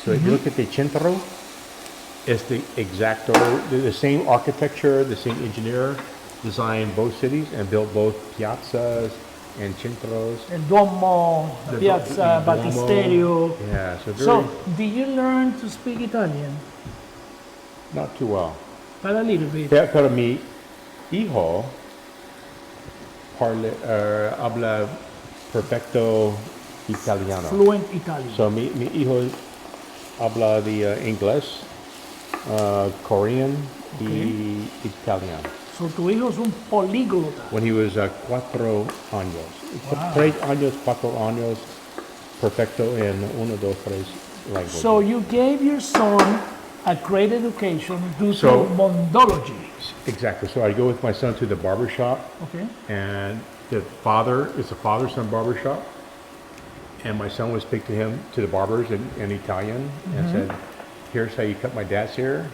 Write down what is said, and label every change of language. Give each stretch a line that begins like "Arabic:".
English: So if you look at the centro, it's the the same architecture, the same engineer designed both cities and built both piazzas and centros.
Spanish: El Duomo,
English: The
Italian: Piazza, Duomo. Battisterio.
English: Yeah, so very, So, did you learn to speak Italian? not too well. But a little bit.
Spanish: Pero mi hijo habla perfecto italiano.
English: Fluent Italian.
Spanish: So mi hijo habla de inglés, Korean y italiano. So, tu hijo es un políglota.
English: When he was 4 años. Wow.
Spanish: 4 años, perfecto en 1, 2, 3 languages.
English: So, you gave your son a great education due So- to mondology. Exactly. So I go with my son to the barber shop, Okay. and it's a father-son barber shop. And my son would speak to the barbers in Italian, and said, "Here's how you cut my dad's hair.